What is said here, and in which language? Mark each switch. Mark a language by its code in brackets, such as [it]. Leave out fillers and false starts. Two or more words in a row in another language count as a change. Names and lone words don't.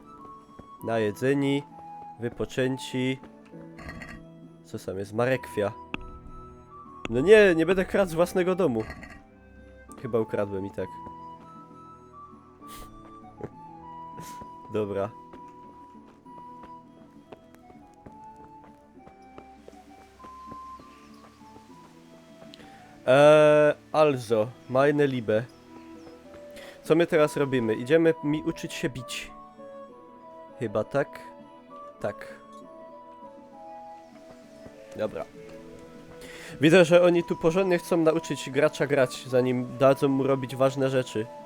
[pl] Najedzeni. Wypoczęci. Co sam jest? Marekwia. No nie, nie będę kradł z własnego domu. Chyba ukradłem i tak. Dobra. [de] Also, meine Liebe. [pl] Co my teraz robimy? Idziemy mi uczyć się bić. Chyba tak? Tak. Dobra. Widzę, że oni tu porządnie chcą nauczyć gracza grać, zanim dadzą mu robić ważne rzeczy.